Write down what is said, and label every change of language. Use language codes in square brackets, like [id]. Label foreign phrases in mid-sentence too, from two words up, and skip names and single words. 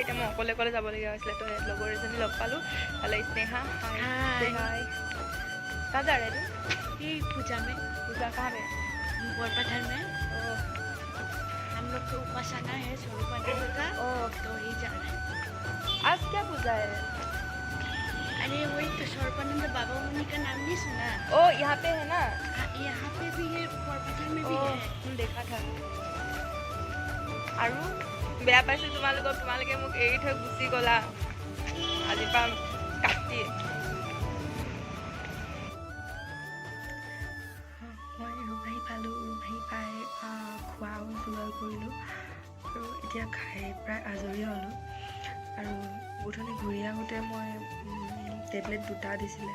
[as] এতিয়া মই অকলে অকলে যাবলগীয়া হৈছিলে। তো লগৰ এজনী লগ পালোঁ, তালে স্নেহা। [hi] हाय हाय, कहाँ जा रहे थे? ये पूजा में, पूजा कहाँ में? बोरपत्थर में। हम लोग को उपासना है स्वरूपानंद का, तो ही जा रहे हैं। आज क्या पूजा है? अरे वही तो स्वरूपानंद बाबा मुनि का नाम नहीं सुना? ओ यहाँ पे है ना? हाँ, यहाँ पे भी है, बोरपत्थर में भी है। देखा था। [as] আৰু বেয়া পাইছোঁ তোমালোকে মোক এৰি থৈ গুচি গ'লা, আজিৰ পৰা কাটি। মই ৰুমাহী পালোঁ, ৰুমাহী পাই খোৱাও যোগাৰ কৰিলোঁ আৰু এতিয়া খাই প্ৰায় আজৰি হ'লোঁ আৰু উঠনি ঘূৰি আহোঁতে মই টেবলেট 2টা দিছিলে।